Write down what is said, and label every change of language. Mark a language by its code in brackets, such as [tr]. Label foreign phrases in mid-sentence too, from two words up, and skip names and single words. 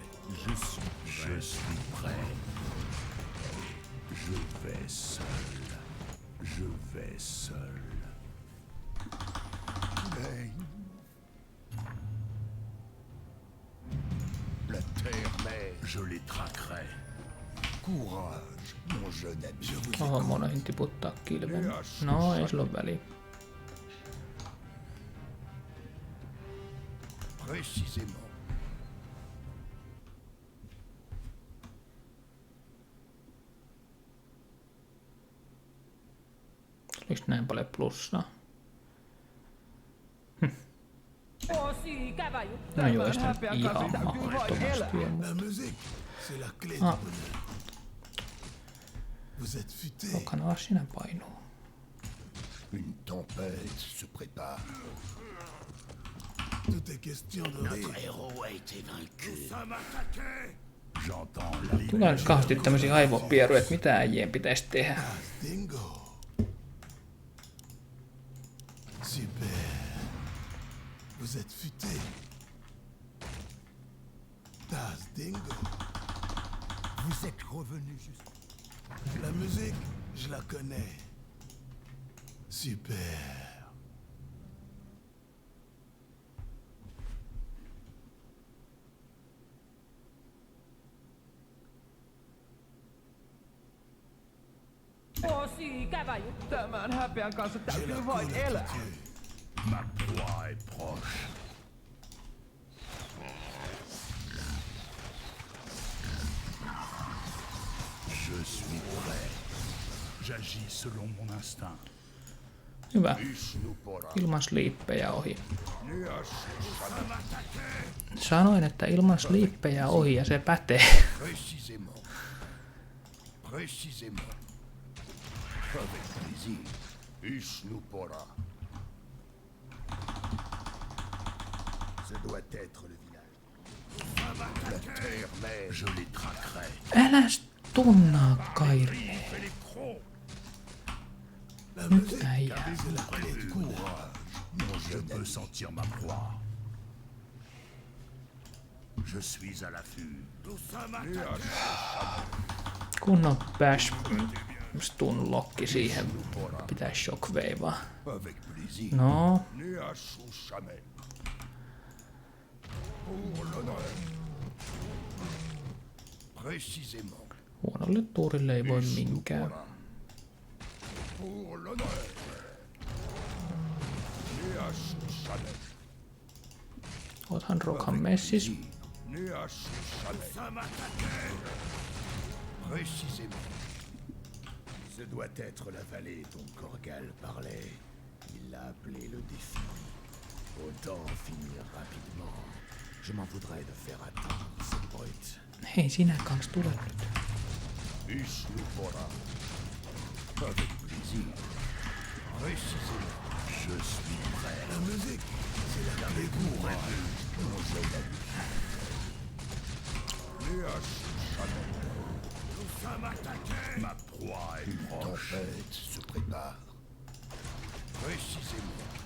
[fr] Je suis prêt. Je vais seul. Je vais seul. La terre-mère. Je les traquerai. Courage, mon jeune ami. Je vous [fi] Oho, monoihin tiputtaa kilven. No, ei sillä ole väliä. [fr] précisément. [fi] Tuliko näin paljon plussaa? No joo, ei sitä ihan mahdottomasti. [fr] La musique, c'est la clé du Ah. bonheur. Vous êtes futé. [fi] Onkohan siinä painuu? [fr] Une tempête se prépare. Tout est question de rire. Notre héros a été vaincu. J'entends la [fi] Tulee nyt kauheasti tämmösiä aivopieruja, että mitä äijien pitäisi tehdä. [fr] Dingo. Super. Vous êtes futé. Das Dingo. Vous êtes revenu juste. La musique, je la connais. Super. [fi] Tämän häpeän kanssa täytyy vain elää. [fr] Ma proie est proche. Je suis prêt. J'agis selon mon instinct. [fi] Hyvä. Ilman sliippejä ohi. Sanoin, että ilman sliippejä ohi ja se pätee. [fr] Précisément. Précisément. Avec plaisir. Ishnupora. Ce doit être le village. La terre-mère. Je les traquerai. [fi] Älä tunnaa Kairi. Nyt äijä. [fr] C'est la clé du courage. Je peux sentir ma proie. Je suis à l'affût. [fi] Kunnon [en] bash stun [fi] lokki siihen. Pitäis shockweivaa. [fr] Avec plaisir. [fi] No. [fr] Pour l'honneur. Précisément. [fi] Huonolle tuurille ei voi minkään. [fr] Pour l'honneur. [fi] Oothan Rockhan messis. [fr] Précisément. Ce doit être la vallée dont Korgal parlait. Il l'a appelé le défi. Autant en finir rapidement. Je m'en voudrais de faire attendre cette brute. [fi] Hei, sinä kans tule nyt. [fr] Ishnupora. Avec plaisir. Précisément. Je suis prêt. La musique, c'est la clé du courage. Mon jeune ami. Nous sommes attaqués. Ma proie est proche. Une tempête se prépare. Précisément.